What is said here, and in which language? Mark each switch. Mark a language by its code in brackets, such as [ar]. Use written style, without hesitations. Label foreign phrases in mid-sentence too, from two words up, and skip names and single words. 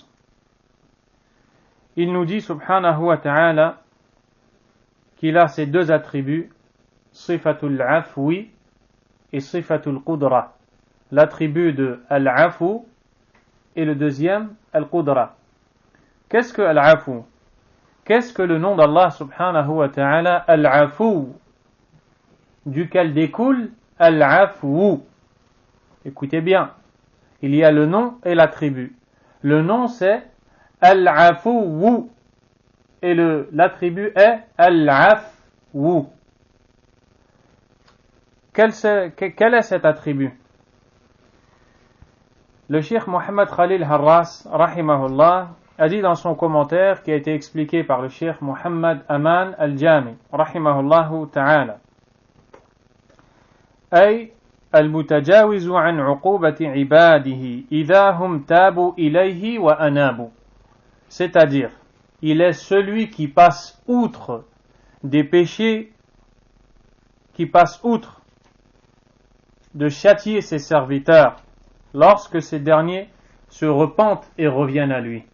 [fr] Il nous dit [ar] سبحانه وتعالى [fr] qu'il a ces deux attributs, [ar] صفة العفو [fr] et [ar] صفة القدرة, [fr] l'attribut de al-afu et le deuxième al-qudra. Qu'est-ce que al-afu? Qu'est-ce que le nom d'Allah [ar] سبحانه وتعالى [fr] al-afu, duquel découle al-afu? Écoutez bien, il y a le nom et l'attribut. Le nom c'est Al-Afu et l'attribut est Al-Afu. Quel est cet attribut? [ar] Le Cheikh Mohammed Khalil Harras rahimahullah a dit dans son commentaire qui a été expliqué par le Cheikh Mohammed Aman Al-Jami رحمه الله تعالى, أي المتجاوز عن عقوبة عباده إذا هم تابوا إليه وأنابوا. C'est-à-dire, il est celui qui passe outre des péchés, qui passe outre de châtier ses serviteurs lorsque ces derniers se repentent et reviennent à lui.